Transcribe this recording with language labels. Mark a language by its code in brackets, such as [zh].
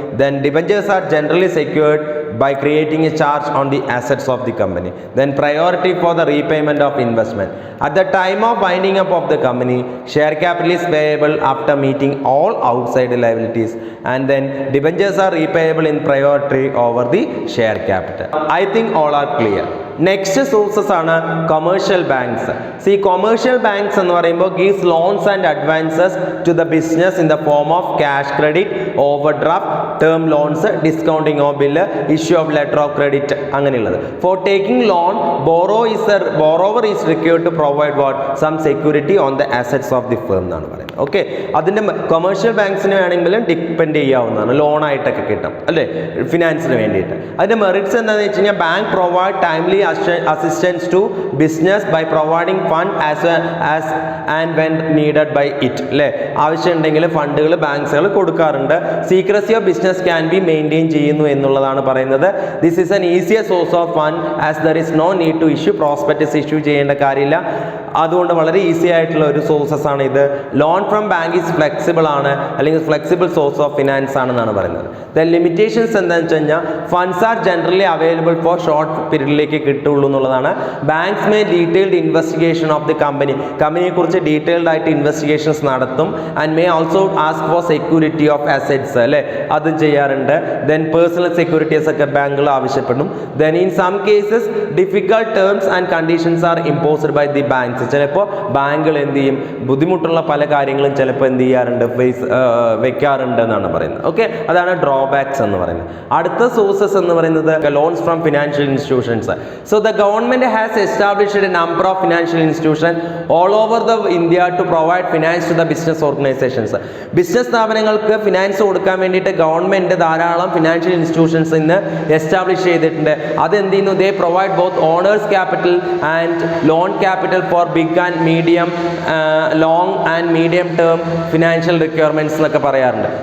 [en] Then debentures are generally secured by creating a charge on the assets of the company. Then priority for the repayment of investment. At the time of winding up of the company, share capital is payable after meeting all outside liabilities, and then debentures are repayable in priority over the share capital. I think all are clear. Next sources ആണ് commercial banks. See commercial banks [ml] എന്ന് പറയുമ്പോൾ [en] gives loans and advances to the business in the form of cash credit, overdraft, term loans, discounting of bill, issue of letter of credit, [ml] അങ്ങനെയുള്ളത്. [en] for taking loan, borrower is required to provide what some security on the assets of the firm [ml] എന്നാണ് പറയുന്നത്. Okay, അതിൻ്റെ commercial ബാങ്ക്സിന് വേണമെങ്കിലും depend ചെയ്യാവുന്നതാണ്, ലോണായിട്ടൊക്കെ കിട്ടും അല്ലേ, ഫിനാൻസിന് വേണ്ടിയിട്ട്. [en] അതിൻ്റെ മെറിറ്റ്സ് [ml] എന്താണെന്ന് വെച്ച് കഴിഞ്ഞാൽ [en] Bank provide timely assistance to business by providing fund as and when needed by it. [ml] അല്ലേ, ആവശ്യമുണ്ടെങ്കിൽ ഫണ്ടുകൾ ബാങ്ക്സുകൾ കൊടുക്കാറുണ്ട്. [en] secrecy of business can be maintain [ml] ചെയ്യുന്നു എന്നുള്ളതാണ് പറയുന്നത്. [en] this is an easier source of fund as there is no need to issue prospectus issue [ml] ചെയ്യേണ്ട കാര്യമില്ല. അതുകൊണ്ട് വളരെ ഈസി ആയിട്ടുള്ള ഒരു സോഴ്സസ് ആണ് ഇത്. [en] loan from bank is flexible [ml] ആണ്, അല്ലെങ്കിൽ ഫ്ലെക്സിബിൾ സോഴ്സ് ഓഫ് ഫിനാൻസ് ആണെന്നാണ് പറയുന്നത്. [en] the limitations [ml] എന്താണെന്ന് വെച്ച് കഴിഞ്ഞാൽ [en] funds are generally available for short പീരീഡിലേക്ക് [ml] കിട്ടുള്ളൂ എന്നുള്ളതാണ്. [en] banks may detailed investigation of the കമ്പനിയെ [ml] കുറിച്ച് ഡീറ്റെയിൽഡ് ആയിട്ട് ഇൻവെസ്റ്റിഗേഷൻസ് നടത്തും. [en] and may also ask for security of assets, [ml] അല്ലേ, അതും ചെയ്യാറുണ്ട്. [en] then personal securities [ml] ഒക്കെ ബാങ്കുകൾ ആവശ്യപ്പെടും. [en] Then in some cases difficult terms and conditions are imposed by the banks. [ml] ചിലപ്പോൾ ബാങ്കുകൾ എന്ത് ചെയ്യും, ബുദ്ധിമുട്ടുള്ള പല കാര്യങ്ങളും ചിലപ്പോൾ എന്ത് ചെയ്യാറുണ്ട്, വെക്കാറുണ്ട് എന്നാണ് പറയുന്നത്. ഓക്കെ, അതാണ് ഡ്രോബാക്സ് എന്ന് പറയുന്നത്. അടുത്ത സോഴ്സസ് എന്ന് പറയുന്നത് [en] Loans from financial institutions. So the government has established a number of financial institutions all over the India to provide finance to the business organizations. [ml] Business സ്ഥാപനങ്ങൾക്ക് ഫിനാൻസ് കൊടുക്കാൻ വേണ്ടിയിട്ട് ഗവൺമെൻറ് ധാരാളം ഫിനാൻഷ്യൽ ഇൻസ്റ്റിറ്റ്യൂഷൻസ് ഇന്ന് establish ചെയ്തിട്ടുണ്ട്. അതെന്ത് ചെയ്യുന്നു, [en] they provide both owners capital and loan capital for big and medium, long and medium term financial requirements [ml] എന്നൊക്കെ പറയാറുണ്ട്.